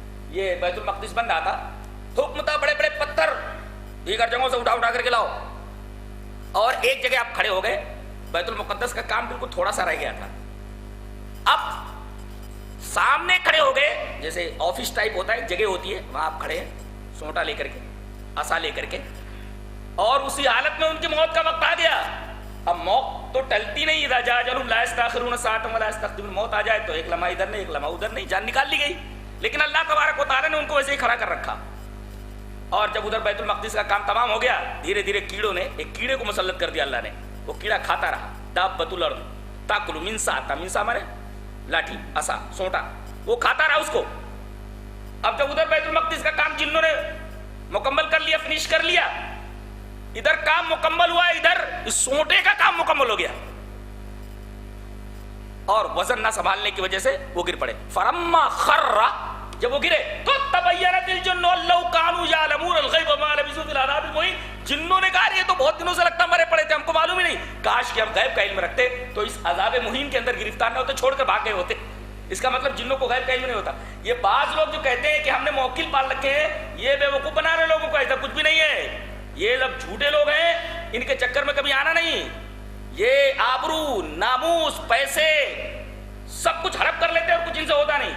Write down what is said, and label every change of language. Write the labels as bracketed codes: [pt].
[ur] یہ بیت المقدس بن رہا تھا, حکم تھا بڑے بڑے پتھر دیگر جگہوں سے اٹھا کر کے لاؤ, اور ایک جگہ آپ کھڑے ہو گئے. بیت المقدس کا کام بالکل تھوڑا سا رہ گیا تھا. اب سامنے کھڑے ہو گئے, جیسے آفس ٹائپ ہوتا ہے, ایک جگہ ہوتی ہے, وہاں آپ کھڑے ہیں سونٹا لے کر کے, عصا لے کر کے, اور اسی حالت میں ان کی موت کا وقت آ گیا. اب موت تو ٹلتی نہیں, [ar] اذا جاء اجلهم لا يستأخرون ساعة ولا يستقدمون. [ur] موت آ جائے تو ایک لمحہ ادھر نہیں ایک لمحہ ادھر نہیں, جان نکال لی گئی. لیکن اللہ تبارک و تعالیٰ نے ان کو ویسے ہی کھڑا کر رکھا. اور جب ادھر بیت المقدس کا کام تمام ہو گیا, دھیرے دھیرے کیڑوں نے ایک کیڑے کو مسلط کر دیا اللہ نے. وہ کیڑا کھاتا رہا, [ar] دابۃ الارض تاکل من ساعتها, [ur] من ساعت مانے لاٹھی عصا سونٹا, وہ کھاتا رہا اس کو. اب جب ادھر بیت المقدس کا کام جنوں نے مکمل کر لیا, فنش کر لیا, ادھر کام مکمل ہوا, ادھر اس سونٹے کا کام مکمل ہو گیا, اور وزن نہ سنبھالنے کی وجہ سے وہ گر پڑے. فرما خر, جب وہ گرے تو [ar] تبینت الجن لو كانوا يعلمون الغیب ما لبثوا في العذاب المهین. [ur] جنوں نے کہا یہ تو بہت دنوں سے لگتا مرے پڑے تھے, ہم کو معلوم ہی نہیں, کاش کہ ہم غیب کا علم رکھتے تو اس عذاب مہین کے اندر گرفتار نہ ہوتے, چھوڑ کر بھاگ گئے ہوتے. اس کا مطلب جنوں کو غیب کا علم نہیں ہوتا. یہ بعض لوگ جو کہتے ہیں کہ ہم نے موکل پال رکھے ہیں, یہ بیوقوف بنا رہے لوگوں کو, ایسا کچھ بھی نہیں ہے. یہ لوگ جھوٹے لوگ ہیں, ان کے چکر میں کبھی آنا نہیں. یہ آبرو ناموس پیسے سب کچھ ہڑپ کر لیتے ہیں اور کچھ ان سے ہوتا نہیں.